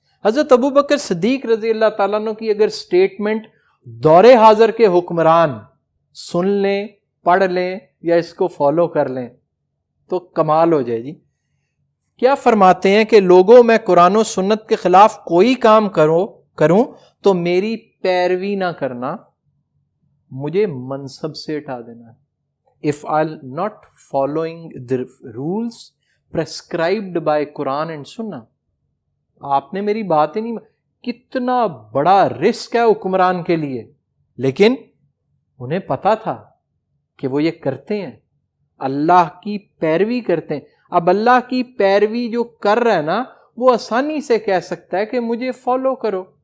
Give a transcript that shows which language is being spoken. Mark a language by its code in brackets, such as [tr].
[ur] حضرت ابو بکر صدیق رضی اللہ تعالیٰ عنہ کی اگر سٹیٹمنٹ دور حاضر کے حکمران سن لیں، پڑھ لیں یا اس کو فالو کر لیں تو کمال ہو جائے جی. کیا فرماتے ہیں کہ لوگوں میں قرآن و سنت کے خلاف کوئی کام کروں تو میری پیروی نہ کرنا، مجھے منصب سے ہٹا دینا. [en] If I'll not following the rules prescribed by Quran and Sunnah. [ur] آپ نے میری بات ہی نہیں. کتنا بڑا رسک ہے حکمران کے لیے، لیکن انہیں پتا تھا کہ وہ یہ کرتے ہیں، اللہ کی پیروی کرتے ہیں. اب اللہ کی پیروی جو کر رہا ہے نا، وہ آسانی سے کہہ سکتا ہے کہ مجھے فالو کرو.